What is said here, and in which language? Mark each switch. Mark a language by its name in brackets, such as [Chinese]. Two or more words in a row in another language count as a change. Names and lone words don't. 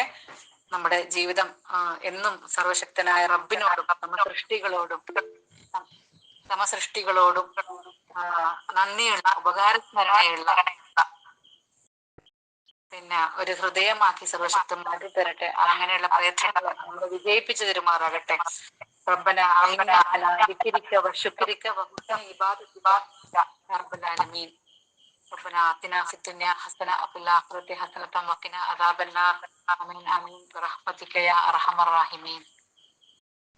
[Malayalam] നമ്മുടെ ജീവിതം എന്നും സർവശക്തനായ റബ്ബിനോടും സമസൃഷ്ടികളോടും നന്ദിയുള്ള ഉപകാരസ്മരണയുള്ള ഒരു ഹൃദയമാക്കി സർവശക്തൻ മാറ്റി തരട്ടെ. അങ്ങനെയുള്ള പ്രയത്നങ്ങൾ നമ്മൾ വിജയിപ്പിച്ചു തരുമാറാകട്ടെ. [Arabic] ربنا أعنا على ذكرك وشكرك وحسن عبادتك يا رب العالمين. ربنا آتنا في الدنيا حسنة وفي الآخرة حسنة وقنا عذاب النار. آمين آمين برحمتك يا أرحم الراحمين.